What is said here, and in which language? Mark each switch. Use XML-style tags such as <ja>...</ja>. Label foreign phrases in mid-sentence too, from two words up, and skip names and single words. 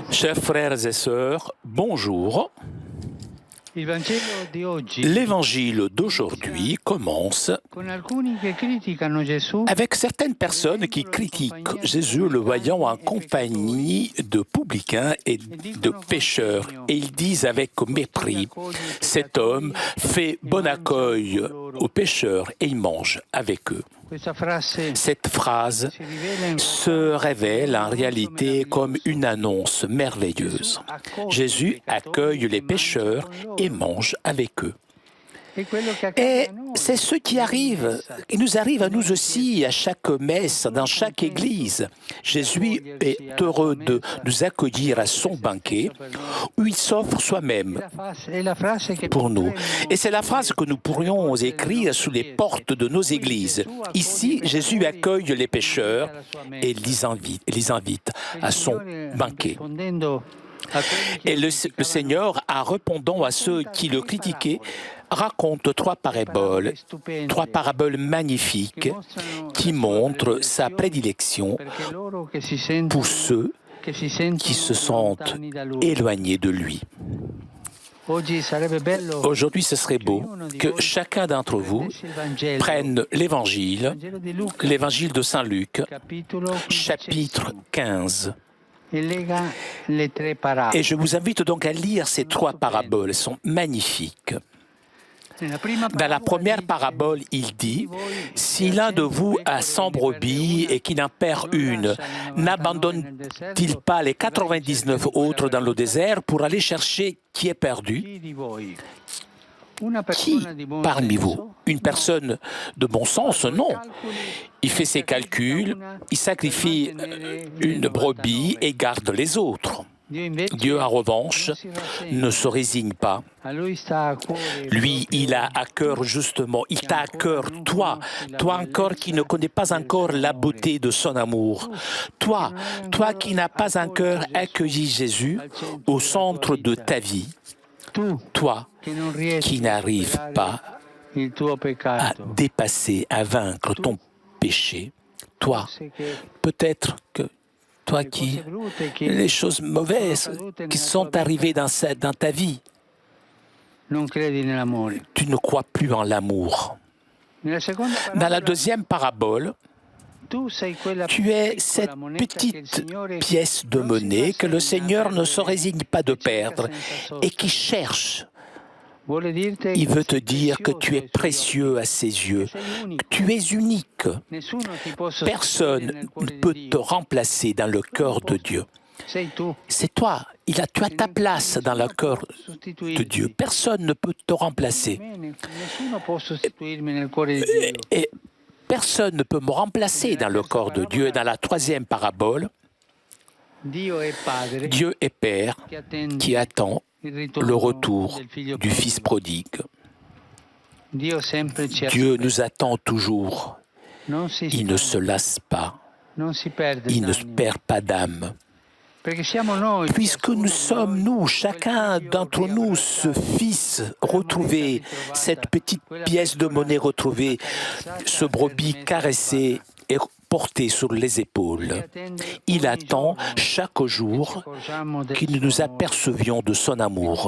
<fr>Chers frères et sœurs, bonjour.</fr> <it>Il Vangelo di oggi</it> <fr>L'évangile d'aujourd'hui commence</fr> <it>con alcuni che criticano Gesù</it> <fr>avec certaines personnes qui critiquent Jésus le voyant en compagnie de publicains et de pécheurs. Et ils disent avec mépris, cet homme fait bon accueil aux pécheurs et il mange avec eux.</fr> <it>questa frase</it> <fr>Cette phrase</fr> <it>si rivela in</it> <fr>se révèle en réalité comme une annonce merveilleuse. Jésus accueille les pécheurs et mange avec eux.</fr> <it>è quello che accade</it> <fr>Et</fr> <it>a noi.</it> <fr>c'est ce qui arrive, qui nous arrive à nous aussi à chaque messe, dans chaque église. Jésus est heureux de nous accueillir à son banquet où il s'offre soi-même</fr> <it>È la frase che</it> <fr>pour nous.</fr> <it>potremmo</it> <fr>Et c'est la phrase que nous pourrions écrire sous les portes de nos églises. Ici, Jésus accueille les pécheurs et les invite à son banquet.</fr> <it>rispondendo a quelli che</it> <fr>Et le Seigneur, en répondant à ceux qui le critiquaient, raconte trois paraboles magnifiques qui montrent sa prédilection</fr> <it>perché loro che si sentono</it> <fr>pour ceux</fr> <it>che si sentono</it> <fr>qui se sentent</fr> <it>lontani da lui.</it> <fr>éloignés de lui.</fr> <it>Oggi sarebbe bello</it> <fr>Aujourd'hui, ce serait beau que chacun d'entre vous</fr> <it>prendesse il Vangelo,</it> <fr>prenne l'Évangile,</fr> <it>Vangelo di Luca,</it> <fr>l'Évangile de Saint Luc,</fr> <it>capitolo</it> <fr>chapitre 15.</fr> <it>e lega le tre parabole.</it> <fr>Et je vous invite donc à lire ces trois paraboles, elles sont magnifiques. Dans la première parabole, il dit, « Si l'un de vous a 100 brebis et qui n'en perd une, n'abandonne-t-il pas les 99 autres dans le désert pour aller chercher qui est perdu ?</fr> <it>Chi di voi? Una</it> <fr>Qui</fr> <it>persona di buon</it> <fr>parmi</fr> <it>senso</it> <fr>vous? Une personne de bon sens? Non. Il fait ses calculs, il sacrifie une brebis et garde les autres.</fr> <it>Dio invece</it> <fr>Dieu, en revanche,</fr> <it>non si rassegna.</it> <fr>ne se résigne pas.</fr> <it>A lui sta a cuore</it> <fr>Lui, il a à cœur justement, il t'a à cœur, toi encore qui ne connais pas encore la beauté de son amour, toi qui n'as pas encore accueilli Jésus au centre de ta vie,</fr> <it>tu</it> <fr>toi</fr> <it>che non riesci</it> <fr>qui n'arrives pas</fr> <it>il tuo</it> <fr>à</fr> <it>peccato.</it> <fr>dépasser, à vaincre ton péché, toi, peut-être que toi qui, les choses mauvaises qui sont arrivées dans ta vie,</fr> <it>Non credi nell'amore.</it> <fr>tu ne crois plus en l'amour.</fr> <it>Nella seconda</it> <fr>Dans la</fr> <it>parabola,</it> <fr>deuxième parabole,</fr> <it>tu sei quella</it> <fr>tu es</fr> <it>piccola</it> <fr>cette</fr> <it>moneta che il</it> <fr>petite</fr> <it>Signore</it> <fr>pièce de</fr> <it>non si</it> <fr>monnaie que le</fr> <it>rassegna</it> <fr>Seigneur ne</fr> <it>a</it> <fr>se</fr> <it>perdere,</it> <fr>résigne pas de</fr> <it>che cerca</it> <fr>perdre</fr> <it>senza</it> <fr>et</fr> <it>sosta.</it> <fr>qui cherche.</fr> <it>Vuole dirti</it> <fr>Il veut</fr> <it>che</it> <fr>te</fr> <it>sei</it> <fr>dire que</fr> <it>prezioso</it> <fr>tu es</fr> <it>ai suoi occhi,</it> <fr>précieux à ses yeux,</fr> <it>che sei unico.</it> <fr>que tu es unique.</fr> <it>Nessuno ti può</it> <fr>Personne</fr> <it>sostituire nel cuore</it> <fr>ne</fr> <it>di</it> <fr>peut</fr> <it>Dio.</it> <fr>te remplacer dans le cœur de Dieu.</fr> <it>Sei tu.</it> <fr>C'est toi. Tu as ta place dans le cœur de Dieu. Personne ne peut te remplacer.</fr> <it>Nessuno può sostituirmi nel cuore di Dio.</it> <fr>Et personne ne peut me remplacer dans le corps de Dieu. Et dans la troisième parabole,</fr> <it>Dio è Padre</it> <fr>Dieu est Père</fr> <it>che attende</it> <fr>qui attend</fr> <it>il</it> <fr>le</fr> <it>ritorno</it> <fr>retour</fr> <it>del figlio</it> <fr>du Fils</fr> <it>prodigo.</it> <fr>prodigue.</fr> <it>Dio sempre ci</it> <fr>Dieu</fr> <it>aspetta.</it> <fr>nous attend toujours.</fr> <it>Non si</it> <fr>Il ne</fr> <it>stanca,</it> <fr>se lasse pas.</fr> <it>non si perde</it> <fr>Il ne</fr> <it>d'animo.</it> <fr>perd pas d'âme. Puisque nous sommes, nous, chacun d'entre nous, ce fils retrouvé, cette petite pièce de monnaie retrouvée, ce brebis caressé et porté sur les épaules. Il attend chaque jour que nous nous apercevions de son amour.</fr>